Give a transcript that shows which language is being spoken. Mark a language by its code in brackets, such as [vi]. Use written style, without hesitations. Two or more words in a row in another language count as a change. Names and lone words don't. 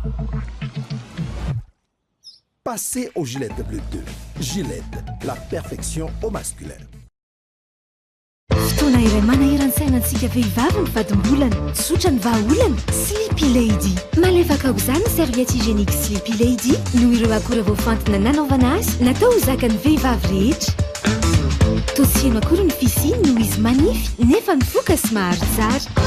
[fr] Passez au Gillette Bleu 2. Gillette, la perfection au masculin. [mg] Fotoana iray manahirantsainantsika vehivavy ny vadimbolana tsotra ny vahaolana Sleepy Lady malefaka ho izany [fr] serviette hygiénique [mg] Sleepy Lady noho ireo akora voafantina nanaovana azy natao ho zakan'ny vehivavy rehetra. Tosihano akory ny fisiny noho izy manify nefa mivoaka sy mahary tsara.